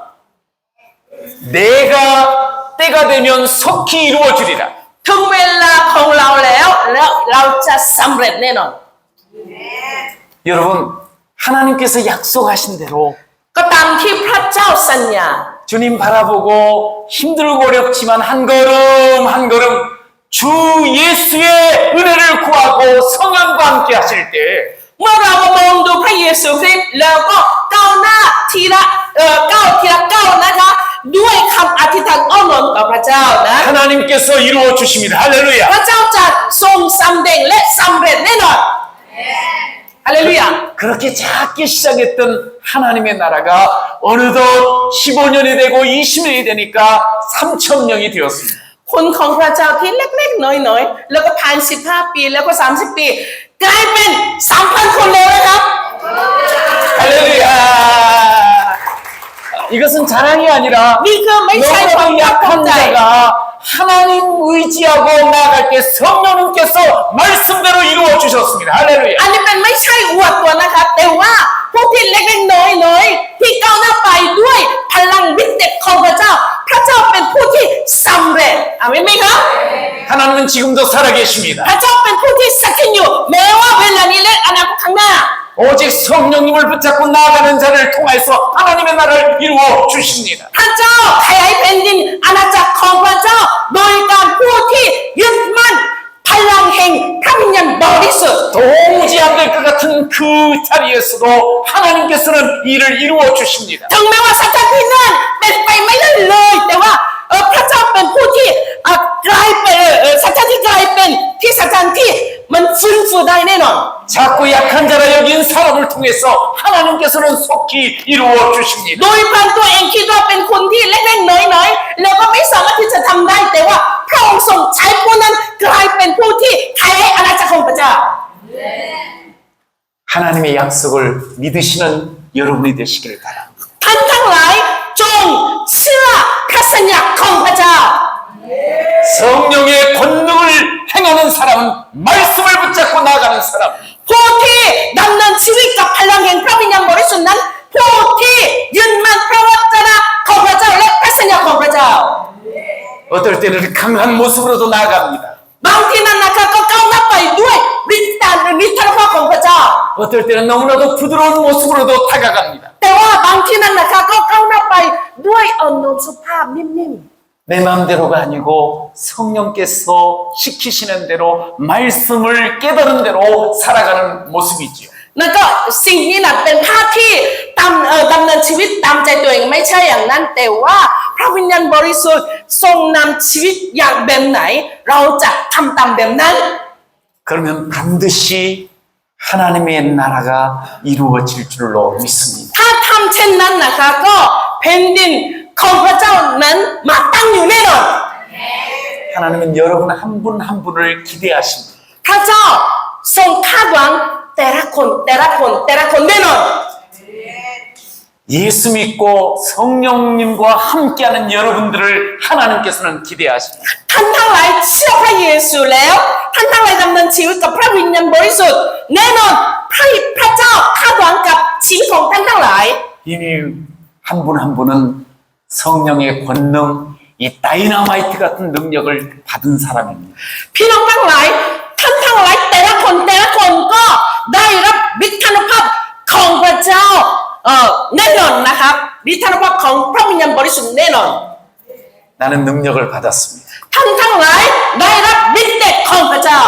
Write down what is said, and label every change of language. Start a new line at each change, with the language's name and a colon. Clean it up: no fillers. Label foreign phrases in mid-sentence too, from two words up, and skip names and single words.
Korean: 내가 때가 되면 속히 이루어주리라.
Thai: ถึงเวลาของเราแล้วเราจะสำเร็จแน่นอน
Korean: 여러분 하나님께서 약속하신 대로
Thai: ก็ตามที่พระเจ้าสัญญา
Korean: 주님 바라보고 힘들고 어렵지만 한 걸음 한 걸음 주 예수의 은혜를 구하고 성령과 함께 하실 때
Thai: เมื่อเรามองดูพระเยซูคริสต์แล้วก็ก้าวหน้าทีละก้าวนะคะด้วยคำอธิษฐานอ้อนวอนต่อพระเจ้านะ
Korean: 하나님께서 이루어 주십니다. 할렐루야.
Thai: พระเจ้าจะทรงสำเร็จและสำเร็จแน่นอนฮาเลลูยา
Korean: 그렇게 작게 시작했던 하나님의 나라가 어느덧 15년이 되고 20년이 되니까 3,000명이 되었습니다.
Thai: คนของพระเจ้าที่เล็กๆน้อยๆแล้วก็ผ่าน15 ปีแล้วก็30 ปีกลายเป็น 3,000 คนเลยนะครับ
Korean: 할렐루야. 이것은 자랑이 아니라
Thai: นี่คือไม่ใช่ความ
Korean: 너무
Thai: ภาคภูมิ
Korean: 약한
Thai: ใจ
Korean: 자가 하나님 의지하고 나아갈 때 성령님께서 말씀대로 이루어 주셨습니다. 할렐루야.
Thai: อันนี้เป็นไม่ใช่อวดตัวนะครับแต่ว่าพวกที่เล็กๆน้อยๆที่ก้าวหน้าไปด้วยพลังวิเศษของพระเจ้า พระเจ้าเป็นผู้ที่สำเร็จอาเมนไหมครับ
Korean: 하나님은 지금도 살아계십니다.
Thai: พระเจ้าเป็นผู้ที่สถิตอยู่แม้ว่าเวลานี้และอนาคตข้างหน้า
Korean: 오직 성령님을 붙잡고 나아가는 자를 통해서 하나님의 나라를 이루어 주십니다.
Thai: พระเจ้าขยายแผ่นดินอาณาจักรของพระเจ้าโดยการผู้ที่ยึดมั่นพลังแห่งพระวิญญาณบริสุทธิ์
Korean: 도무지 안 될 것 같은 그 자리에서도 하나님께서는 일을 이루어 주십니다.
Thai: ถึงแม้ว่าสถานที่นั้นเป็นไปไม่ได้เลยแต่ว่าพระเจ้าเป็นผู้ที่กลายเป็นสถานที่กลายเป็นที่สถานที่มันฟื้นฟูได้แน่นอน
Korean: 작고 약한 자라 여긴 사람을 통해서 하나님께서는 속히 이루어
Thai: โด
Korean: 주십니다.
Thai: ยพันตัวเองคิดว่าเป็นคนที่เล็กๆน้อยๆแล้วก็ไม่สามารถที่จะทำได้แต่ว่าพระองค์ทรงใช้ผู้นั้นกลายเป็นผู้ที่ไขให้อาณาจักรของพระเจ้า
Korean: 하나님의 약속을 믿으시는 여러분이 되시기를 바랍니다.
Thai: ท่านทั้งหลายจงเชื่อพระสัญญาของพระเจ้า
Korean: 성령의 권능을 행하는 사람은 말씀을 붙잡고 나아가는 사람.
Thai: ผู้ที่ดำเนินชีวิตกับพลังแห่งพระวิญญาณบริสุทธิ์นั้นผู้ที่ยืนมั่นพระวจนะของพระเจ้าและพระสัญญาของพระเจ้า
Korean: 어떨 때는 강한 모습으로도 나아갑니다.
Thai: บางทีนั้นนะคะก็ก้าวหน้าไปด้วยฤทธิ์ตาหรือฤทธานุภาพของพระเจ้า
Korean: 어떨 때는 너무나도 부드러운 모습으로도 다가갑니다.
Thai: แต่ว่าบางที่นั้นนะคะก็ก้าวหน้าไปด้วยอ่อนโยนสุภาพนิ่ม
Korean: 내 마음대로가 아니고 성령께서 시키시는 대로 말씀을 깨달은 대로 살아가는 모습이지요.
Thai: ๆนั่นก็สิ่งนี้นะเป็นภาพที่ดำเนินชีวิตตามใจตัวเองไม่ใช่อย่างนั้นแต่ว่าพระวิญญาณบริสุทธิ์ทรงนำชีวิตอย่างแบบไหนเราจะทำตามแบบนั้น
Korean: 그러면 반드시 하나님의 나라가 이루어질 줄로 믿습니다.
Thai: ถ้าทำเช่นนั้นนะคะก็แผ่นดินของพระเจ้านั้นมาตั้งอยู่แน่นอน
Korean: 하나님은 여러분 한 분 한 분을 기대하십니다.
Thai: พระเจ้าทรงคาดหวังแต่ละคนแน่นอน
Korean: 예수 믿고 성령님과 함께하는 여러분들을 하나님께서는 기대하십니다.
Thai: ท่านทั้งหลายเชื่อพระเยซูแล้วท่านทั้งหลายดำเนินชีวิตกับพระวิญญาณบริสุทธิ์แน่นอนพระเจ้าคาดหวังกับชีวิตของท่านทั้งหลาย
Korean: 이미 한 분 한 분은 성령의 권능, 이 다이너마이트 같은 능력을 받은 사람입니다.
Thai: พี่น้องทั้งหลายท่านทั้งหลายแต่ละคนก็ได้รับฤทธานุภาพของพระเจ้าแน่นอนนะครับฤทธานุภาพของพระวิญญาณบริสุทธิ์แน่นอน
Korean: 나는 능력을 받았습니다.
Thai: ท่านทั้งหลายได้รับฤทธิ์เดชของพระเจ้า